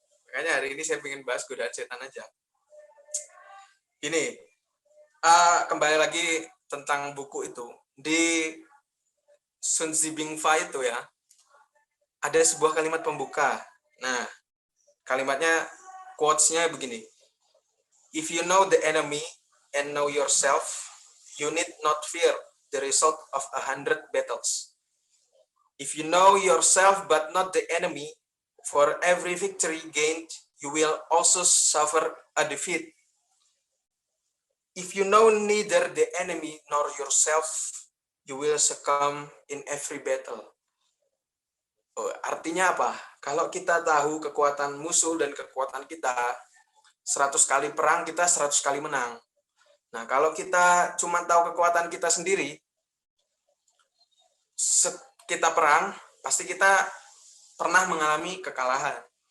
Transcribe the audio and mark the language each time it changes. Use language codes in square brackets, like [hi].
[id] Makanya hari ini saya ingin bahas godaan setan aja. Ini kembali lagi tentang buku itu. Di Sun Tzu Bing Fa itu ya, ada sebuah kalimat pembuka. Nah, kalimatnya, quotes-nya begini. [en] If you know the enemy and know yourself, you need not fear the result of 100 battles. If you know yourself but not the enemy, for every victory gained, you will also suffer a defeat. If you know neither the enemy nor yourself, you will succumb in every battle. [id] Artinya apa? Kalau kita tahu kekuatan musuh dan kekuatan kita, 100 kali perang kita 100 kali menang. Nah, kalau kita cuma tahu kekuatan kita sendiri, kita perang, pasti kita pernah mengalami kekalahan.